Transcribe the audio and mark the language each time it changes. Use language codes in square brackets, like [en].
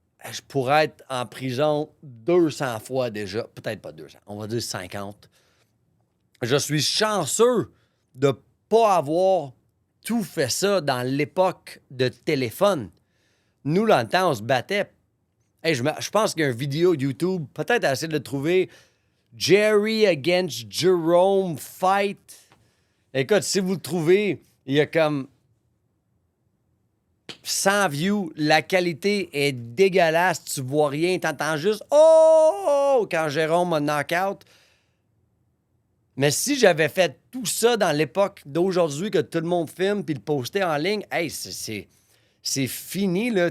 [fr] Je pourrais être en prison 200 fois déjà, peut-être pas 200, on va dire 50. Je suis chanceux de ne pas avoir tout fait ça dans l'époque de téléphone. Nous, dans le temps, on se battait. Hey, je pense qu'il y a une vidéo YouTube, peut-être à essayer de le trouver. [en] Jerry against Jerome fight. [fr] Écoute, si vous le trouvez, il y a comme 100 views. La qualité est dégueulasse. Tu vois rien. Tu entends juste « Oh! » quand Jérôme m'a knock-out. Mais si j'avais fait tout ça dans l'époque d'aujourd'hui que tout le monde filme puis le postait en ligne, hey, c'est fini, là.